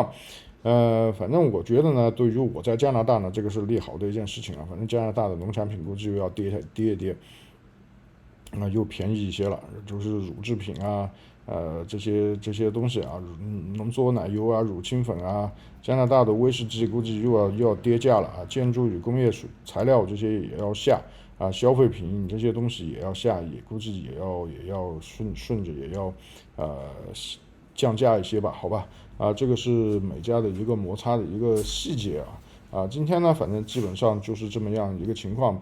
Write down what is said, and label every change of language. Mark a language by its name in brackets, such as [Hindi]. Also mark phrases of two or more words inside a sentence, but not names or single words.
[Chinese] 反正我覺得呢，對於我在加拿大呢，這個是利好的一件事情反正加拿大的農產品估計又要跌一跌，又便宜一些了，就是乳製品這些東西濃縮奶油乳清粉加拿大的威士忌估計又要跌價了建築與工業材料這些也要下消費品這些東西也要下，也估計也要順着也要降價一些吧，好吧這個是美加的一個摩擦的一個細節今天呢反正基本上就是這麼樣一個情況。